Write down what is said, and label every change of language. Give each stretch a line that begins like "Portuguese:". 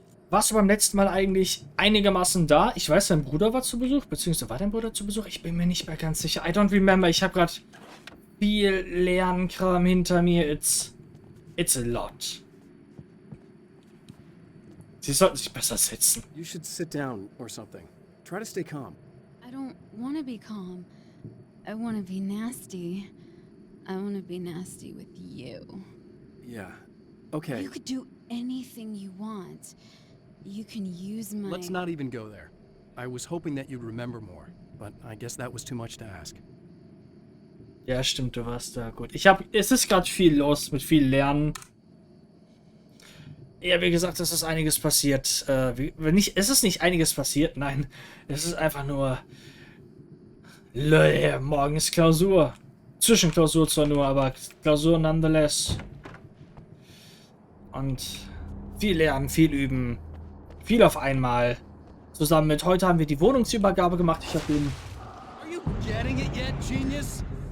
German: Warst du beim letzten Mal eigentlich einigermaßen da? Ich weiß, dein Bruder war zu Besuch, beziehungsweise war dein Bruder zu Besuch? Ich bin mir nicht mehr ganz sicher.
English: I don't remember.
German: Ich habe gerade viel Lernkram hinter mir.
English: It's a lot.
German: Sie sollten sich besser setzen.
English: You should sit down or something. Try to stay calm. I don't want to be calm. I want to be nasty. I want to be nasty with you. Yeah. Okay. You could do anything you want. You can use my... Let's not even go there. I was hoping that you'd remember more, but I guess that was too much to ask.
German: Ja, stimmt, du warst da. Gut. Es ist gerade viel los mit viel Lernen. Ja, wie gesagt, es ist einiges passiert. Es ist nicht einiges passiert, nein. Es ist einfach nur... Morgen ist Klausur. Zwischenklausur zwar nur, aber Klausur nonetheless. Und viel lernen, viel üben. Viel auf einmal. Zusammen mit heute haben wir die Wohnungsübergabe gemacht. Ich habe den...
English: Are you getting it yet, genius?